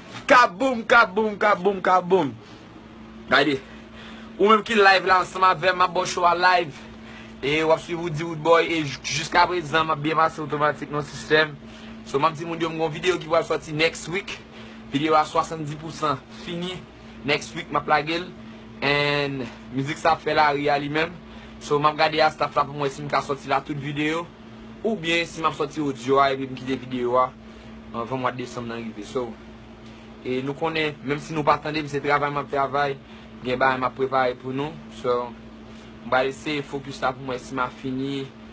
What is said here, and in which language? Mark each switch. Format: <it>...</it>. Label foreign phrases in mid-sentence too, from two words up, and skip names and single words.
<ht>Kaboum, kaboum, kaboum, kaboum. Gade, ou menm ki live la ansanm avèk ma bon show a live. E w ap swiv Woody Woodboy. E j-, jiska prezan, m a byen pase otomatik nan sistèm. So, m a di moun yo, m gon videyo ki w a soti</ht> <en>next week.</en> <ht>Videyo a swasanndiz pou san fini.</ht> <en>Next week,</en> <ht>m a plage l. And mizik sa fè Larry a li menm. So, m a gade a staff la pou mwen si m ka soti la tout videyo. Ou byen si m a soti audio a, e pi m kite videyo a. Anvan mwa de desanm nan rive. So, e nou konnen, menm si nou pa tande, se travay m a travay. Gen bagay m a prepare pou nou. So, m ba lese fokus la pou mwen si m a fini.</ht>